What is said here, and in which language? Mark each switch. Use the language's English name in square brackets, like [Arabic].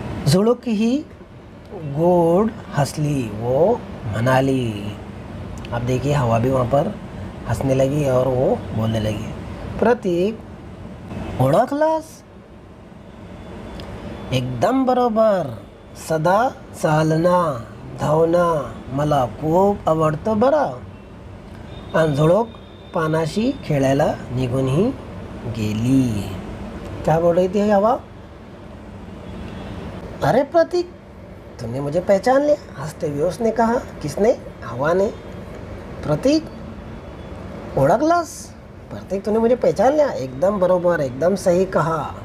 [Marathi] झुळूक ही गोड हंसली, वो मनाली। [Hindi] अब देखिए हवा भी वहाँ पर हंसने लगी और वो बोलने लगी, [Marathi] प्रतीक ओळखलास? एकदम बरोबर, सदा चालणं धावणं मला खूप आवडतं बरं। आणि झुळूक पानाशी खेळायला निघूनही गेली। [Hindi] क्या बोल रही थी हवा? अरे प्रतीक, तूने मुझे पहचान लिया? हंसते हुए उसने कहा। किसने? हवा ने। [Marathi] प्रतीक ओळखलास? [Hindi] प्रतीक तूने मुझे पहचान लिया? [Marathi] एकदम बरोबर, [Hindi] एकदम सही कहा।